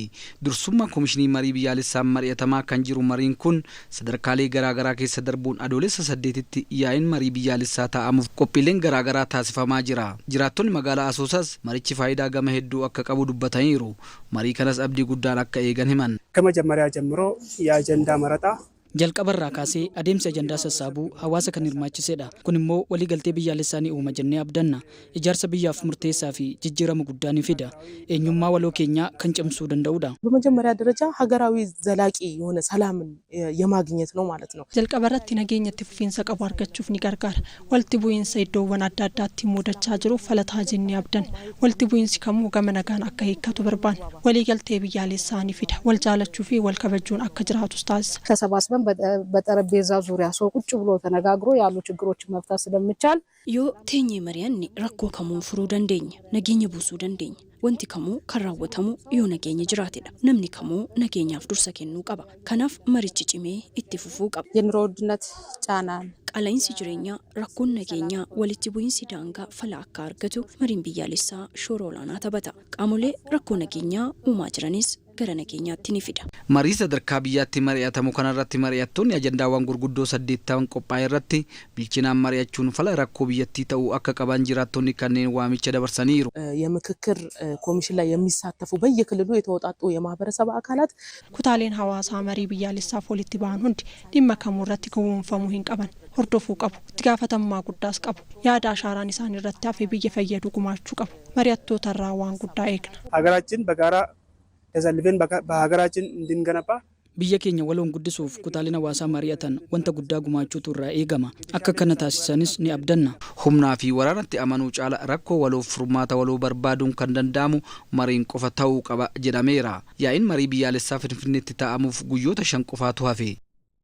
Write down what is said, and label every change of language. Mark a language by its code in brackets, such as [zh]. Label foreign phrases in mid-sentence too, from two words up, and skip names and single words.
[om] Dursummaa Komishinii Marii Biyyaalessaan mari'atamaa kan jiru mariin kun sadarkaalee garaagaraa keessa darbuun adoolessa 8tti yaa'iin marii biyyaalessaa taa'amuuf qophiileen garaagaraa taasifamaa jira. Jiraattonni magaalaa Asoosaas marichi faayidaa gama hedduu akka qabu dubbataniiru. Marii kanas abdii guddaan akka eegan himan. [am] ከመጀመሪያ ጀምሮ የአጀንዳ መረጣ [om] jalqabarraa kaasee adeemsa ajandaa sassaabuu hawaasa kan hirmaachisedha. Kun immoo waliigaltee biyyaalessaanii uuma jennee abdanna. Ijaarsa biyyaaf murteessaa fi jijjiirama guddaa ni fida. Eenyummaa waloo keenyaa kan cimsuu danda'udha. [am] በመጀመሪያ ደረጃ ሀገራዊ ዘላቂ የሆነ ሰላምን የማግኘት ነው ማለት ነው። [om] jalqabarratti nageenya itti fufiinsa qabu argachuuf ni gargaara. Walitti bu'iinsa iddoowwan adda addaatti mudachaa jiru falataa jennee abdan. Walitti bu'iinsi kamuu gama nagaan akka hiikkatu barbaanna. Waliigaltee biyyaalessaa ni fida. Wal jaalachuu fi wal kabajuun akka jiraatus taasisa. [am] ተሰባስበን በጠረጴዛ ዙሪያ ሰው ቁጭ ብሎ ተነጋግሮ ያሉ ችግሮችን መፍታት ስለሚቻል [om] yoo teenyee mari'anne rakkoo kamuu furuu dandeenya, nageenya buusuu dandeenya. Wanti kamuu kan raawwatamu yoo nageenya jiraatedha. Namni kamuu nageenyaaf dursa kennuu qaba. Kanaaf marichi cimee itti fufuu qaba. [am] የኑሮ ውድነት ጫናን [om] Qaala'insi jireenyaa, rakkoon nageenyaa, walitti bu'iinsi daangaa fala akka argatu mariin biyyaalessaa shoora olaanaa taphata. Qaamolee rakkoo nageenyaa uumaa jiranis gara nageenyaatti ni fida. Marii sadarkaa biyyaatti mari'atamu kanarratti mari'attoonni ajandaawwan gurguddoo 8 qophaa'e irratti bilchinaan mari'achuun fala rakkoo biyyattii ta'uu akka qaban jiraattonni kanneen waamicha dabarsaniiru. [am] የምክክር ኮሚሽን ላይ የሚሳተፉ በየክልሉ የተወጣጡ የማህበረሰብ አካላት [om] kutaaleen hawaasaa marii biyyaalessaaf walitti ba'an hundi dhimma kamuu irratti gowwoomfamuu hin qaban. Hordofuu qabu. Itti gaafatamummaa guddaas qabu. Yaada ashaaraan isaan irratti hafe biyya fayyadu gumaachuu qabu. Mari'attoota irraa waan guddaa eegna. [am] ሀገራችን በጋራ ተሰልፈን በሀገራችን እንድንገነባ [om] biyya keenya waloon guddisuuf kutaaleen hawaasaa mari'atan wanta guddaa gumaachuutu irraa eegama. Akka kana taasisanis ni abdanna. Humnaa fi waraanatti amanuu caala rakkoo waloof furmaata waloo barbaaduun kan danda'amu mariin qofa ta'uu qaba jedhameera. Yaa'iin marii biyyaalessaa Finfinneetti taa'amuuf guyyoota 5 qofaatu hafe.